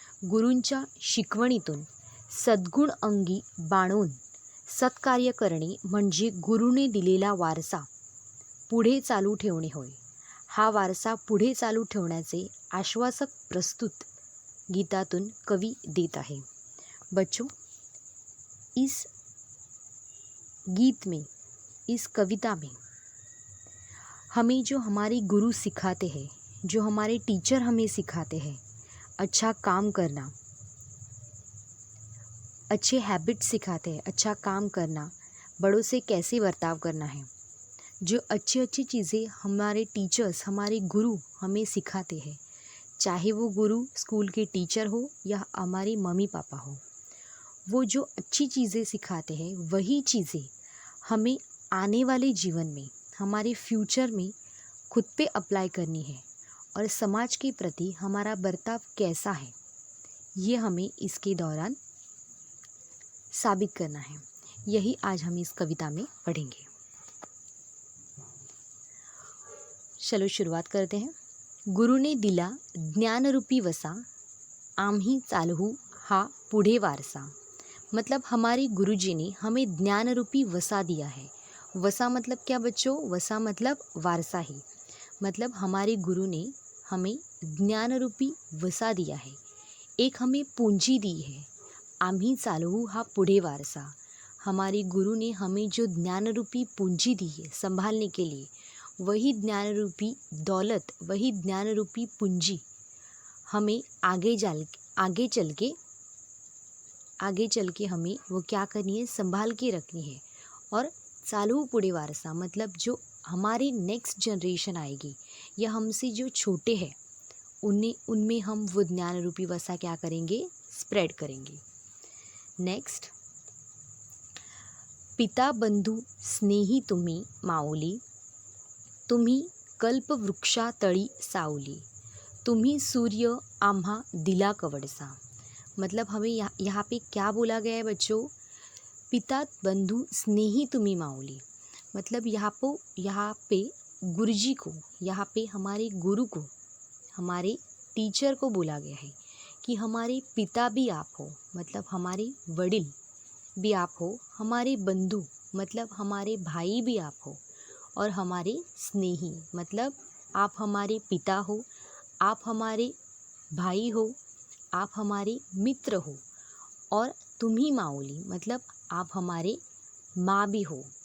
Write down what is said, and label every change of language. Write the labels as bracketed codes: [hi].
[mr] गुरूंच्या शिकवणीतून सद्गुण अंगी बाणून सत्कार्य करणे म्हणजे गुरूने दिलेला वारसा पुढे चालू ठेवणे होय. हा वारसा पुढे चालू ठेवण्याचे आश्वासक प्रस्तुत गीतातून कवी देत आहे. [hi] बच्चों, इस गीत में, इस कविता में हमें जो हमारे गुरु सिखाते हैं, जो हमारे टीचर हमें सिखाते हैं, अच्छा काम करना, अच्छे हैबिट्स सिखाते हैं, अच्छा काम करना, बड़ों से कैसे बर्ताव करना है, जो अच्छी अच्छी चीज़ें हमारे टीचर्स, हमारे गुरु हमें सिखाते हैं, चाहे वो गुरु स्कूल के टीचर हो या हमारे मम्मी पापा हो, वो जो अच्छी चीज़ें सिखाते हैं वही चीज़ें हमें आने वाले जीवन में, हमारे फ्यूचर में खुद पे अप्लाई करनी है और समाज के प्रति हमारा बर्ताव कैसा है ये हमें इसके दौरान साबित करना है. यही आज हम इस कविता में पढ़ेंगे. चलो शुरुआत करते हैं. [mr] गुरुने दिला ज्ञानरूपी वसा, आम्ही चालवू हा पुढे वारसा. [hi] मतलब हमारे गुरुजी ने हमें ज्ञानरूपी वसा दिया है. वसा मतलब क्या बच्चों? वसा मतलब वारसा ही. मतलब हमारे गुरु ने हमें ज्ञानरूपी वसा दिया है, एक हमें पूंजी दी है. [mr] आम्ही चालवू हा पुढे वारसा. [hi] हमारे गुरु ने हमें जो ज्ञानरूपी पूंजी दी है संभालने के लिए, वही ज्ञानरूपी दौलत, वही ज्ञानरूपी पूंजी हमें आगे चल के हमें वो क्या करनी है, संभाल के रखनी है. और [mr] चालू पुढे वारसा [hi] मतलब जो हमारी नेक्स्ट जनरेशन आएगी या हमसे जो छोटे हैं उनमें हम वो ज्ञानरूपी वसा क्या करेंगे, स्प्रेड करेंगे. [mr] नेक्स्ट, पिता बंधू स्नेही तुम्ही माऊली, तुम्ही कल्पवृक्षातळी सावली, तुम्ही सूर्य आम्हा दिला कवडसा. [hi] मतलब हमें यहाँ पे क्या बोला गया है बच्चों? [mr] पिता बंधु स्नेही तुम्ही माऊली. [hi] मतलब यहाँ पे गुरुजी को, यहाँ पे हमारे गुरु को, हमारे टीचर को बोला गया है कि हमारे पिता भी आप हो, मतलब हमारे वडिल भी आप हो, हमारे बंधु मतलब हमारे भाई भी आप हो, और हमारे स्नेही मतलब आप हमारे पिता हो, आप हमारे भाई हो, आप हमारे मित्र हो, और [mr] तुम्ही माऊली [hi] मतलब आप हमारे माँ भी हो.